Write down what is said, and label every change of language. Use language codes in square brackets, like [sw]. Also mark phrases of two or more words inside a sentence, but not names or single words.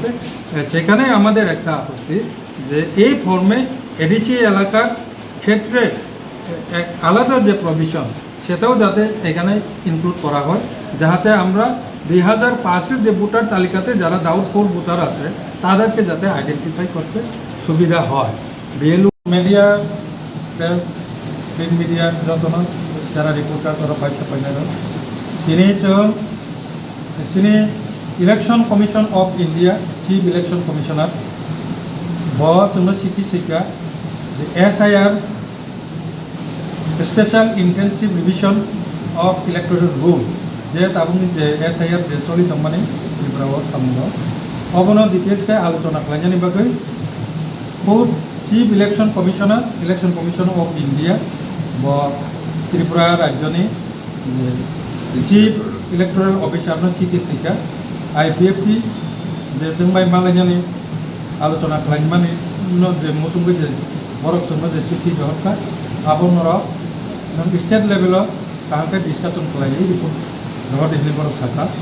[bn] সেখানে আমাদের একটা আপত্তি যে এই ফর্মে এডিসি এলাকার ক্ষেত্রে আলাদা যে প্রভিশন, সেটাও যাতে এখানে ইনক্লুড করা হয়, যাতে আমরা 2005-এর যে ভোটার তালিকাতে যারা [en] doubtful voter [bn] আছে তাদেরকে যাতে আইডেন্টিফাই করতে সুবিধা হয়। বিএলও মিডিয়া, [en] print media [bn] যত যারা রিপোর্টার তারা পয়সা পাইলেন, তিনি ইলেকশন কমিশন অফ ইন্ডিয়া চিফ ইলেকশন কমিশনার [trp] जोंनो चिठी सिक्का एसआईआर [en] Special Intensive Revision of Electoral Rule [trp] जे ताबुनि जे एसआईआर जे चलित माने त्रिपुरा सामनो अबनो डिटेल्स के आलोचना खालामनायनि बागै खुद चिफ इलेक्शन कमिशन ऑफ इंडिया व त्रिपुरा राज्यनि [en] Chief Electoral Officer [trp] चिठी सिक्का आईपीएफटी जे जों बाय मालायनि आलोचना खालामनानै जे मुसुंबो जे बरक सोंनो जे चिठी जहरका आबनर नों [en] state level [trp] ताहाके डिसकाशन खालायो रिपोर्ट जहर दिल्ली बरक साखा